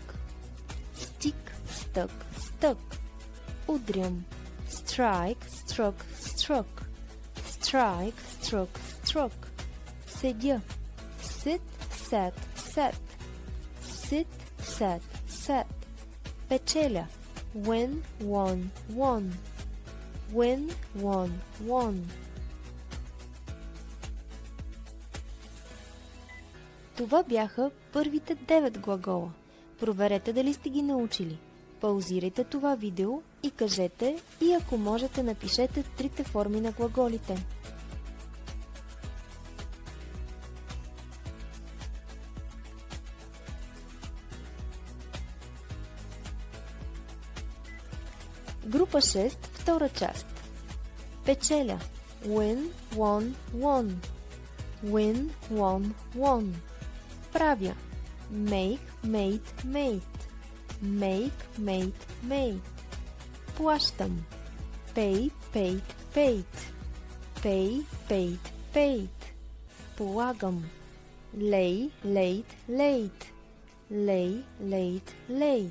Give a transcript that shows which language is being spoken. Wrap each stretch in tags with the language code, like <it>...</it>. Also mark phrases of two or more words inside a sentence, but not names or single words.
<en>Stick, stuck, stuck. Удрям. Strike, struck, struck. Strike, struck, struck. Седя. Sit, sat, sat. Sit, sat, sat. Печеля. Win, won, won. Win, won, won.</en> <bg>Това бяха първите 9 глагола. Проверете дали сте ги научили. Паузирайте това видео и кажете, и ако можете, напишете трите форми на глаголите. Група 6, втора част. Печеля. Win,</bg> <en>won, won. Win, won, won.</en> <bg>Правя.</bg> <en>Make, made, made. Make, made, made. Плащам. Pay, paid, paid. Pay, paid, paid. Полагам. Lay, laid, laid. Lay, laid, laid.</en>